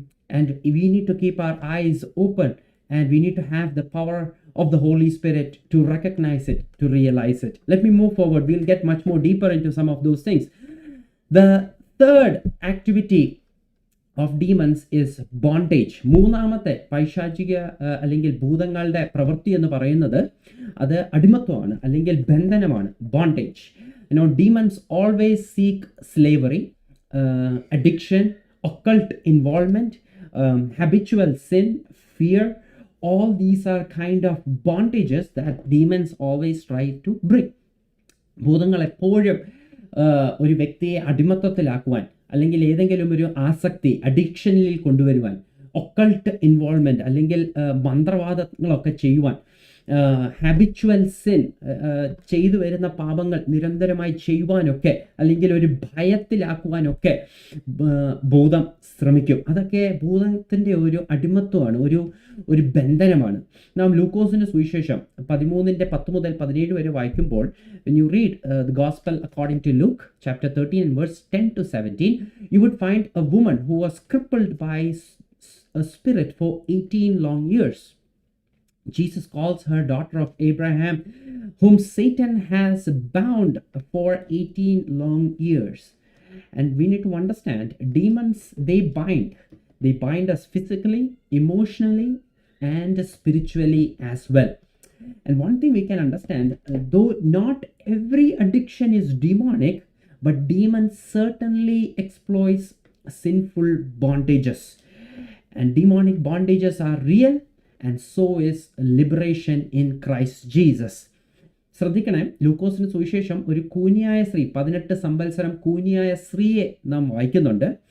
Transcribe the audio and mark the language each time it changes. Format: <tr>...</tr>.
<en>And we need to keep our eyes open, and we need to have the power of the Holy Spirit to recognize it, to realize it. Let me move forward. We'll get much more deeper into some of those things. The third activity of demons is bondage.</en> <ml>മൂന്നാമത്തെ പൈശാചിക അല്ലെങ്കിൽ ഭൂതങ്ങളുടെ പ്രവൃത്തി എന്ന് പറയുന്നത് അത് അടിമത്വമാണ് അല്ലെങ്കിൽ ബന്ധനമാണ്.</ml> <en>Bondage. Demons always seek slavery, addiction, occult involvement, habitual sin, fear. All these are kind of bondages that demons always try to bring.</en> <ml>ഭൂതങ്ങൾ എപ്പോഴും ഒരു വ്യക്തിയെ അടിമത്വത്തിലാക്കുവാൻ അല്ലെങ്കിൽ ഏതെങ്കിലും ഒരു ആസക്തി അഡിക്ഷനിൽ കൊണ്ടുവരുവാൻ,</ml> <en>occult involvement</en> <ml>അല്ലെങ്കിൽ മന്ത്രവാദങ്ങളൊക്കെ ചെയ്യുവാൻ,</ml> <en>habitual sin</en> <ml>ചെയ്തു വരുന്ന പാപങ്ങൾ നിരന്തരമായി ചെയ്യുവാനൊക്കെ അല്ലെങ്കിൽ ഒരു ഭയത്തിലാക്കുവാനൊക്കെ ഭൂതം ശ്രമിക്കും. അതൊക്കെ ഭൂതത്തിൻ്റെ ഒരു അടിമത്വമാണ്, ഒരു ബന്ധനമാണ്. നാം ലൂക്കോസിന്റെ സുവിശേഷം 13:10-17 വരെ വായിക്കുമ്പോൾ,</ml> <en>when you read the gospel according to Luke chapter 13 and verse 10 to 17, you would find a woman who was crippled by a spirit for 18 long years. Jesus calls her daughter of Abraham, whom Satan has bound for 18 long years. And we need to understand, demons, they bind us physically, emotionally, and spiritually as well. And one thing we can understand, though not every addiction is demonic, but demons certainly exploits sinful bondages. And demonic bondages are real, and so is liberation in Christ Jesus.</en> <ml>ശ്രദ്ധിക്കണേ, ലൂക്കോസിന് സുവിശേഷം ഒരു കൂനിയായ സ്ത്രീ, 18 സംവത്സരം കൂനിയായ സ്ത്രീയെ നാം വായിക്കുന്നുണ്ട്.</ml>